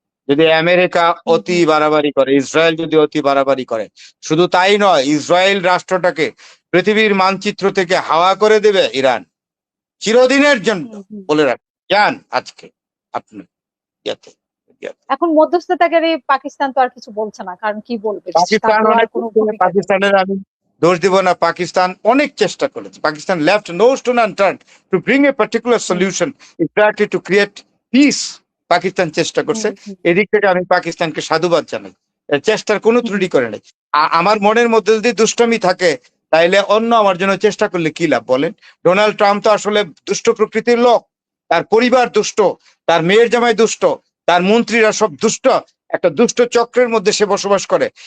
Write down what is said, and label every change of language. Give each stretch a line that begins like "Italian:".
Bangla: যদি আমেরিকা অতি বাড়াবাড়ি করে, ইসরায়েল যদি অতি বাড়াবাড়ি করে, শুধু তাই নয়, ইসরায়েল রাষ্ট্রটাকে পৃথিবীর মানচিত্র থেকে হাওয়া করে দেবে ইরান চিরদিনের জন্য, বলে রাখ যান আজকে আপনি। এখন মধ্যস্থতাকারী পাকিস্তান তো আর কিছু বলছে না, কারণ কি বলবে? পাকিস্তানের আমি দোষ দিব না, পাকিস্তান অনেক চেষ্টা করেছে, Pakistan
English: left no stone unturned to bring a particular solution, exactly to create peace,
Bangla: Pakistan চেষ্টা করছে, হুম, হুম, এদিক থেকে আমি পাকিস্তানকে সাধুবাদ জানাই। চেষ্টার কোনো ত্রুটি করে নাই। আমার মনের মধ্যে যদি দুষ্টমি থাকে, তাইলে অন্য আমার জন্য চেষ্টা করলে কি লাভ বলেন? ডোনাল্ড ট্রাম্প তো আসলে দুষ্ট প্রকৃতির লোক, তার পরিবার দুষ্ট, তার মেয়ের জামাই দুষ্ট, তার মন্ত্রীরা সব দুষ্ট, একটা দুষ্ট চক্রের মধ্যে সে বসবাস করে।